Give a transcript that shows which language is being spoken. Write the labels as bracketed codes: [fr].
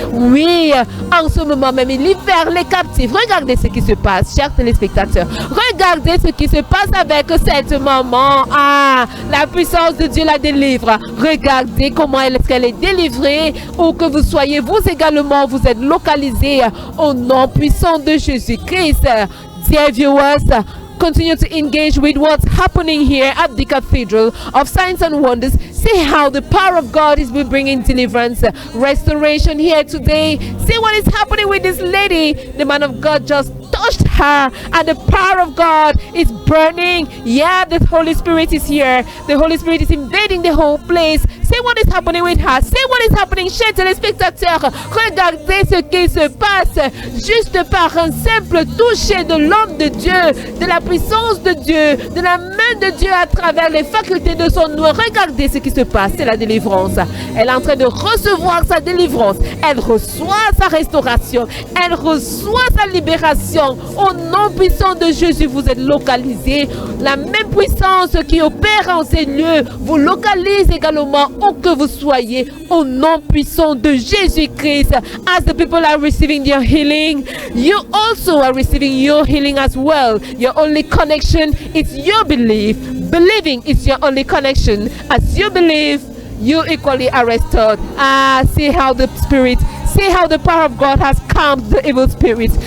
[fr] Oui, en ce moment même, il libère les captifs. Regardez ce qui se passe, chers téléspectateurs. Regardez ce qui se passe avec cette maman. Ah, la puissance de Dieu la délivre. Regardez comment est-ce qu'elle est délivrée. Où que vous soyez, vous également, vous êtes localisés au nom puissant de Jésus-Christ. [en] Dear viewers, continue to engage with what's happening here at the Cathedral of Signs and Wonders. See how the power of God is bringing deliverance, restoration here today. See what is happening with this lady. The man of God just touched her and the power of God is burning. Yeah, the Holy Spirit is here. The Holy Spirit is invading the whole place. See what is happening with her. See what is happening [fr] chez téléspectateurs. Regardez ce qui se passe juste par un simple toucher de l'homme de Dieu, de la puissance de Dieu, de la main de Dieu à travers les facultés de son nom. Regardez ce qui se passe, c'est la délivrance. Elle est en train de recevoir sa délivrance. Elle reçoit sa restauration. Elle reçoit sa libération. Au nom puissant de Jésus, vous êtes localisés. La même puissance qui opère en ces lieux vous localise également où que vous soyez. Au nom puissant de Jésus-Christ. [en] As the people are receiving their healing, you also are receiving your healing as well. Your only connection is your belief. Believing is your only connection. As you believe, you equally are restored. See how the Spirit, see how the power of God has calmed the evil spirits.